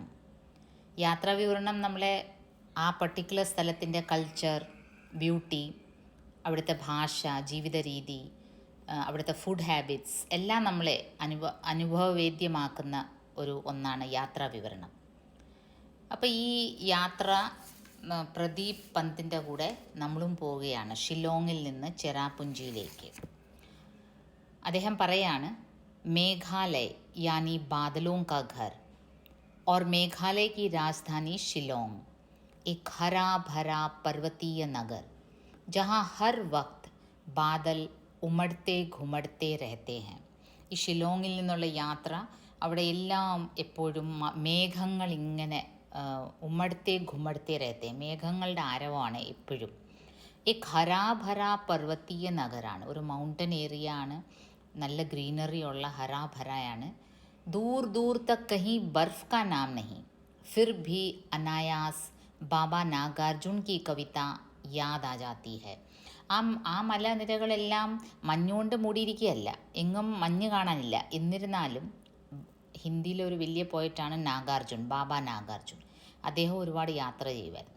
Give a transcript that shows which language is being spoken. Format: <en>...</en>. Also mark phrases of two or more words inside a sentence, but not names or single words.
<ml>യാത്രാ വിവരണം നമ്മളെ ആ പർട്ടിക്കുലർ സ്ഥലത്തിൻ്റെ കൾച്ചർ, ബ്യൂട്ടി, അവിടുത്തെ ഭാഷ, ജീവിത രീതി, അവിടുത്തെ</ml> <en>food habits</en> <ml>എല്ലാം നമ്മളെ അനുഭവവേദ്യമാക്കുന്ന ഒന്നാണ് യാത്രാ വിവരണം. അപ്പോൾ ഈ യാത്ര പ്രദീപ് പന്തിൻ്റെ കൂടെ നമ്മളും പോവുകയാണ് ഷിലോങ്ങിൽ നിന്ന് ചെറാപുഞ്ചിയിലേക്ക്. അദ്ദേഹം പറയാണ്,</ml> <hi>मेघालय यानी बादलों का घर और मेघालय की राजधानी शिलोंग एक हरा भरा पर्वतीय नगर जहाँ हर वक्त बादल उमड़ते घुमड़ते रहते हैं.</hi> <ml>ഈ ഷിലോങ്ങിൽ നിന്നുള്ള യാത്ര, അവിടെ എല്ലാം എപ്പോഴും മേഘങ്ങൾ ഇങ്ങനെ</ml> <hi>उमड़ते घुमड़ते रहते,</hi> <ml>മേഘങ്ങളുടെ ആരവമാണ് എപ്പോഴും. ഈ</ml> <hi>हरा-भरा पर्वतीय</hi> <ml>നഗരാണ്, ഒരു</ml> <en>mountain area</en> <ml>ആണ്, നല്ല ഗ്രീനറി ഉള്ള ഹരാഭരയാണ്.</ml> <hi>दूर दूर तक കहीं बर्फ का नाम नहीं फिर भी अनायास ബാബ നാഗാർജുൻ की कविता याद आ जाती है.</hi> <ml>ആ മലനിരകളെല്ലാം മഞ്ഞുകൊണ്ട് മൂടിയിരിക്കുകയല്ല, എങ്ങും മഞ്ഞ് കാണാനില്ല. എന്നിരുന്നാലും ഹിന്ദിയിലെ ഒരു വലിയ പോയിട്ടാണ് നാഗാർജുൻ, ബാബ നാഗാർജുൻ. അദ്ദേഹം ഒരുപാട് യാത്ര ചെയ്യുമായിരുന്നു.</ml>